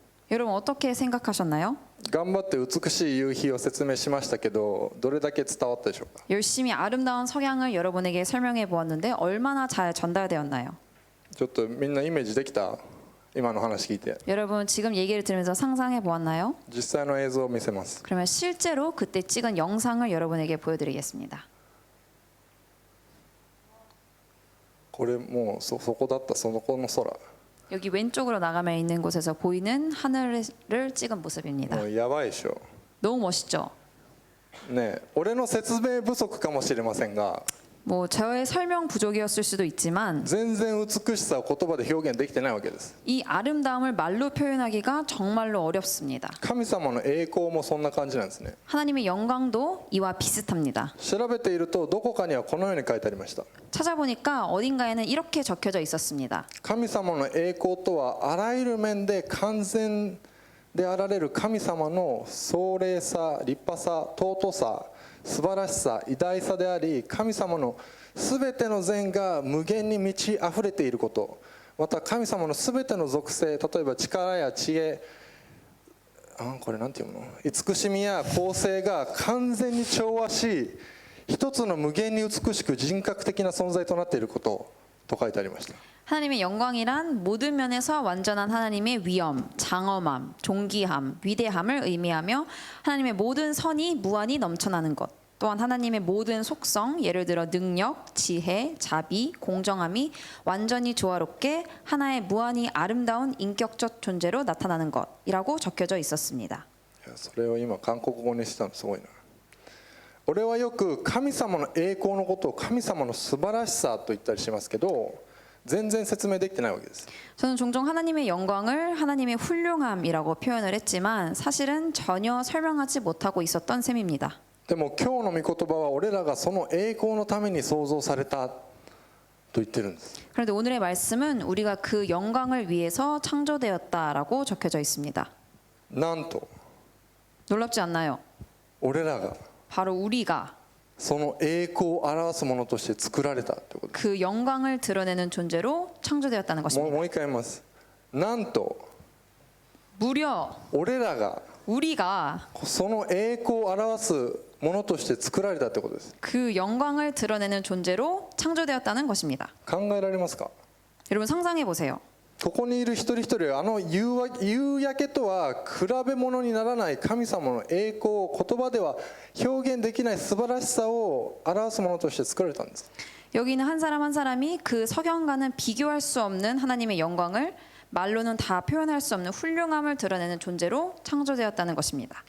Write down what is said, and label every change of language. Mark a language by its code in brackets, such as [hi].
[ko] 여러분 어떻게 생각하셨나요? [ja] 頑張って美しい夕日を説明しましたけど、どれだけ伝わったでしょうか。 [ko] 열심히 아름다운 석양을 여러분에게 설명해 보았는데 얼마나 잘 전달되었나요? [ja] ちょっとみんなイメージできた？今の話聞いて。 [ko] 여러분 지금 얘기를 들으면서 상상해 보았나요? [ja] 実際の映像を見せます。 [ko] 그러면 실제로 그때 찍은 영상을 여러분에게 보여드리겠습니다. [ja] これもうそこだった、その子の空。 [ko] 여기 왼쪽으로 나가면 있는 곳에서 보이는 하늘을 찍은 모습입니다. [ja] もうやばいでしょ。 [ko] 너무 멋있죠? [ja] ねえ、俺の説明不足かもしれませんが、 [ko] 뭐 저의 설명 부족이었을 수도 있지만 [ja] 全然美しさを言葉で表現できてないわけです。 [ko] 이 아름다움을 말로 표현하기가 정말로 어렵습니다. [ja] 神様の栄光もそんな感じなんですね。 [ko] 하나님의 영광도 이와 비슷합니다. [ja] 調べているとどこかにはこのように書いてありました。 [ko] 찾아보니까 어딘가에는 이렇게 적혀져 있었습니다. [ja] 神様の栄光とはあらゆる面で完全であられる神様の壮麗さ、立派さ、尊さ、素晴らしさ、偉大さであり、神様のすべての善が無限に満ち溢れていること、また神様のすべての属性、例えば力や知恵、これなんていうの、慈しみや公正が完全に調和し、一つの無限に美しく人格的な存在となっていることと書いてありました。 [ko] 하나님의 영광이란 모든 면에서 완전한 하나님의 위엄, 장엄함, 존귀함, 위대함을 의미하며 하나님의 모든 선이 무한히 넘쳐나는 것, 또한 하나님의 모든 속성, 예를 들어 능력, 지혜, 자비, 공정함이 완전히 조화롭게 하나의 무한히 아름다운 인격적 존재로 나타나는 것이라고 적혀져 있었습니다. [ja] それを今韓国語にしたのすごいな。俺はよく神様の栄光のことを神様の素晴らしさと言ったりしますけど、全然説明できてないわけです。 [ko] 저는 종종 하나님의 영광을 하나님의 훌륭함이라고 표현을 했지만 사실은 전혀 설명하지 못하고 있었던 셈입니다. [ja] でも今日の御言葉は俺らがその栄光のために創造されたと言ってるんです。 [ko] 그런데 오늘의 말씀은 우리가 그 영광을 위해서 창조되었다라고 적혀져 있습니다. [ja] なんと [ko] 놀랍지 않나요? [ja] 俺らが [ko] 바로 우리가 [ja] その栄光を表すものとして作られたということです。 [ko] 그 영광을 드러내는 존재로 창조되었다는 [ja] も [ko] 것입니다. [ja] う一回言います。なんと [ko] 무려 [ja] 俺らが [ko] 우리가 [ja] その栄光を表すものとして作られたということです。 [ko] 그 영광을 드러내는 존재로 창조되었다는 것입니다. [ja] 考えられますか？ [ko] 여러분 상상해 보세요. [ja] ここにいる一人一人は夕焼けとは比べ物にならない神様の栄光を言葉では表現できない素晴らしさを表すものとして作られたんです。 [ko] 여기는 한 사람 한 사람이 그 석양과는 비교할 수 없는 하나님의 영광을 말로는 다 표현할 수 없는 훌륭함을 드러내는 존재로 창조되었다는 것입니다.